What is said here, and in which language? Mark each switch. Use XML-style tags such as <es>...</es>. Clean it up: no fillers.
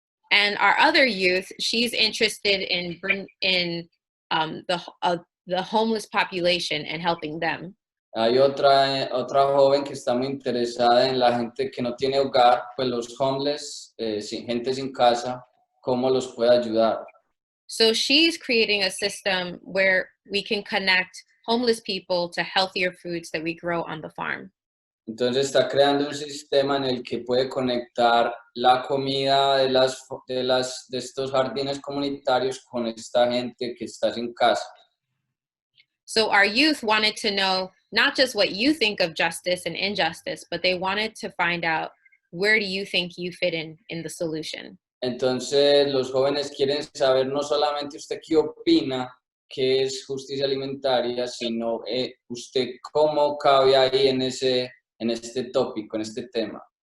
<en>And our other youth, she's interested in the homeless population and helping them.</en> <es>Hay otra joven que está muy interesada en la gente que no tiene hogar, pues los homeless, gente sin casa, cómo los puede ayudar.</es> <en>So she's creating a system where we can connect homeless people to healthier foods that we grow on the farm.</en> <es>Entonces está creando un sistema en el que puede conectar la comida de estos jardines comunitarios con esta gente que está sin casa.</es> <en>So our youth wanted to know not just what you think of justice and injustice, but they wanted to find out, where do you think you fit in the solution?</en> <es>Entonces los jóvenes quieren saber no solamente usted qué opina que es justicia alimentaria, sino usted cómo cabe ahí en este tópico, en este tema.</es>